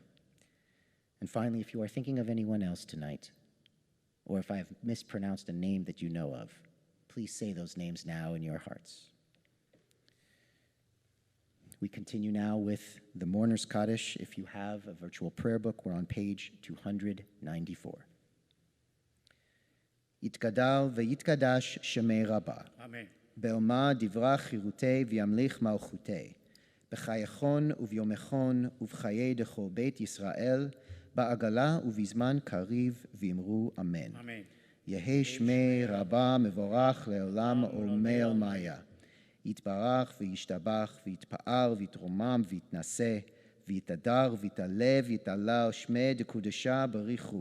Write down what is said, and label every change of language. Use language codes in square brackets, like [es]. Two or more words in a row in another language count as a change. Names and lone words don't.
[en] And finally, if you are thinking of anyone else tonight, or if I have mispronounced a name that you know of, please say those names now in your hearts. We continue now with the Mourner's Kaddish. If you have a virtual prayer book, we're on page 294. [arc] יתגדל ויתקדש שמיה רבא. Amen. בעלמא די ברא כרעותיה וימליך מלכותיה. בחייכון וביומיכון ובחיי דכל בית ישראל. בעגלה ובזמן קריב ואמרו אמן. Amen. יהי שמי רבה מבורך לעולם עולמי עולמיה. יתברך וישתבח ויתפאר ויתרומם ויתנשא ויתהדר ויתעלה ויתעלה שמי דקודשה בריחו.